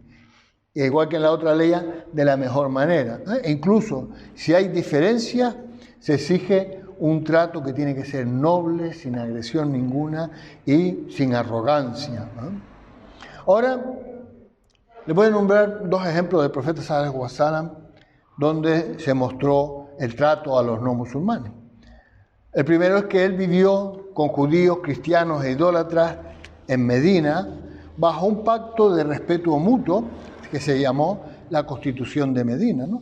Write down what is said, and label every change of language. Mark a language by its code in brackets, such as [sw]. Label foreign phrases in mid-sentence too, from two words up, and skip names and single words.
[es] E igual que en la otra ley, de la mejor manera. E incluso si hay diferencias, se exige un trato que tiene que ser noble, sin agresión ninguna y sin arrogancia. Ahora, les voy a nombrar dos ejemplos del profeta [ar] صلى الله عليه وسلم [es] donde se mostró el trato a los no musulmanes. El primero es que él vivió con judíos, cristianos e idólatras en Medina bajo un pacto de respeto mutuo que se llamó la Constitución de Medina, ¿no?